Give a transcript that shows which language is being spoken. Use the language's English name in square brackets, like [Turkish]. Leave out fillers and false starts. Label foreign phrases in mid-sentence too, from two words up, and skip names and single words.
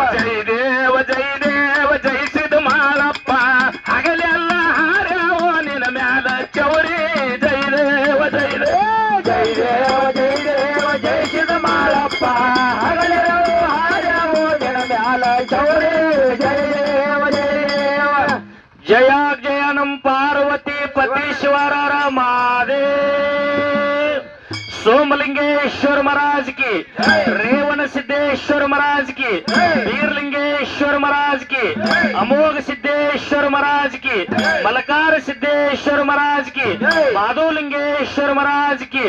[Kannada] ಜಯ ದೇವ ಜಯ ದೇವ ಜಯಿಸಿದ ಮಾಳಪ್ಪ ಹಗಲೆಲ್ಲ ಹಾರ್ಯಾವೋ ನಿನ್ನ ಮ್ಯಾಲ ಚೌರಿ ಜಯ ದೇವ ಜಯ ಜಯ ದೇವ ಜಯ ದೇವ ಜಯಿಸಿದ ಮಾಳಪ್ಪ ಹಗಲಿರಲು ಹಾರ್ಯಾವ ನಿನ್ನ ಮ್ಯಾಲ ಚೌರಿ ಜಯ ದೇವ ಜಯ ದೇವ ಜಯ ಜಯನಂ ಪಾರ್ವತಿ ಪತೀಶ್ವರರ [Hindi] महादेव सोमलिंगेश्वर महाराज की रेवन सिद्धेश्वर महाराज की वीरलिंगेश्वर महाराज की अमोघ सिद्धेश्वर महाराज की मलकार सिद्धेश्वर महाराज की माधवलिंगेश्वर महाराज की